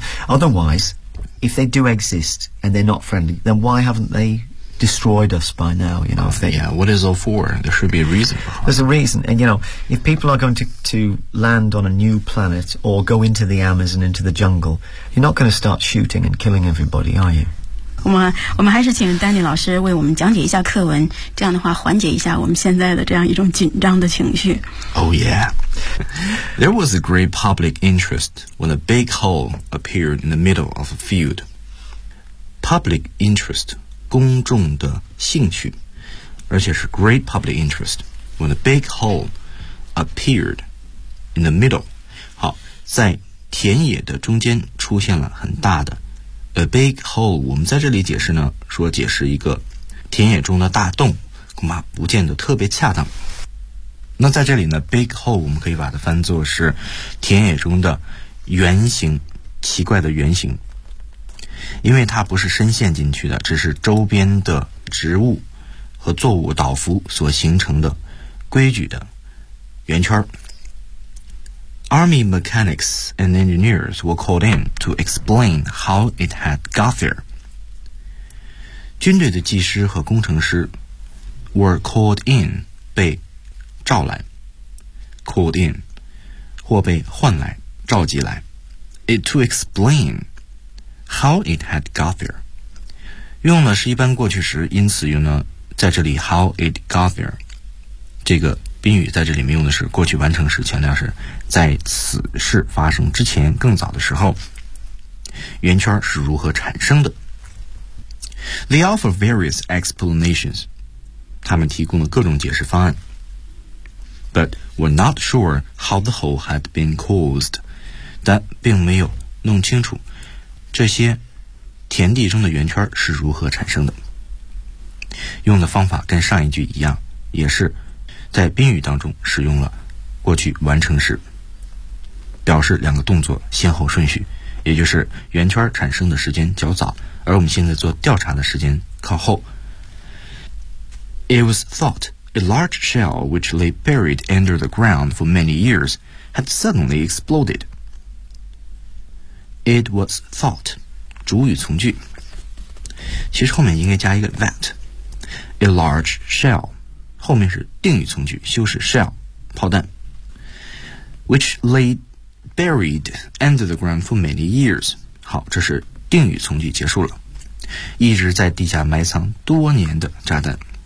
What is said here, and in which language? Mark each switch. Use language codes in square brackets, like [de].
[en] Otherwise, if they do exist and they're not friendly, then why haven't they... destroyed us by now, you know. What is all for? There should be a reason for it. There's a reason. And, you know, if people are going to land on a new planet or go into the Amazon, into the jungle, you're not going to start shooting and killing everybody, are you? [zh] 我们还是请丹尼老师为我们讲解一下课文，这样的话缓解一下我们现在的这样一种紧张的情绪。 [en] Oh, yeah. There was a great public interest when a big hole appeared in the middle of a field. Public interest. [zh] 公众的兴趣，而且是 [en] great public interest when a big hole appeared in the middle. [zh] 好，在田野的中间出现了很大的 [en] a big hole. [zh] 我们在这里解释呢，说解释一个田野中的大洞，恐怕不见得特别恰当。那在这里呢， [en] big hole [zh] 我们可以把它翻作是田野中的圆形，奇怪的圆形，因为它不是深陷进去的，只是周边的植物和作物倒伏所形成的规矩的圆圈。 [en] Army mechanics and engineers were called in to explain how it had got there. [zh] 军队的技师和工程师 [en] were called in [zh] 被召来 [en] called in [zh] 或被唤来召集来 [en] it to explainHow it had got there. [zh] 用的是一般过去时，因此用呢，在这里 [en] how it got there. [zh] 这个宾语在这里面用的是过去完成时，强调是在此事发生之前更早的时候，圆圈是如何产生的。 [en] They offer various explanations. [zh] 他们提供了各种解释方案。 [en] But were not sure how the hole had been caused. [zh] 但并没有弄清楚这些田地中的圆圈是如何产生的。用的方法跟上一句一样，也是在宾语当中使用了过去完成时，表示两个动作先后顺序，也就是圆圈产生的时间较早，而我们现在做调查的时间靠后。 [en] It was thought a large shell which lay buried under the ground for many years had suddenly explodedIt was thought. [zh] 主语从句，其实后面应该加一个 that. [en] A large shell. [zh] 后面是定语从句，修饰 shell， 炮弹。 [en] Which lay buried under the ground for many years. [zh] 好，这是定语从句结束了。一直在地下埋藏多年的炸弹。